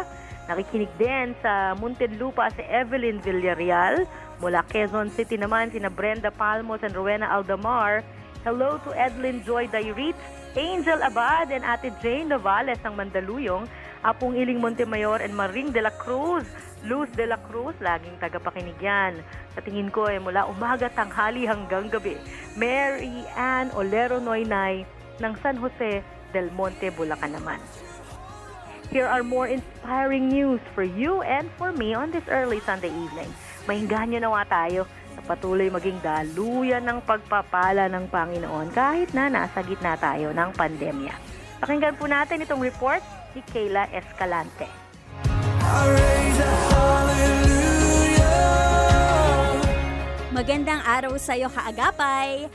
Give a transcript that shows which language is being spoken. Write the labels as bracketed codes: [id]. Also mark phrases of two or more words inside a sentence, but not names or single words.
[tl] Nakikinig din sa Muntinlupa si Evelyn Villarreal. Mula Quezon City naman, sina Brenda Palmos and Rowena Aldamar. [en] Hello to Edlyn Joy Dairit, Angel Abad, and Ate Jane Novales ng Mandaluyong. [tl] Apong Iling Montemayor and Maring de la Cruz. Luz de la Cruz, laging tagapakinig yan. Sa tingin ko mula umaga, tanghali hanggang gabi. Mary Ann Olero Noynay ng San Jose del Monte, Bulacan naman. [en] Here are more inspiring news for you and for me on this early Sunday evening. [tl] Mainggan nyo nawa tayo na patuloy maging daluyan ng pagpapala ng Panginoon kahit na nasa gitna tayo ng pandemya. Pakinggan po natin itong report ni Kayla Escalante. Magandang araw sa iyo kaagapay.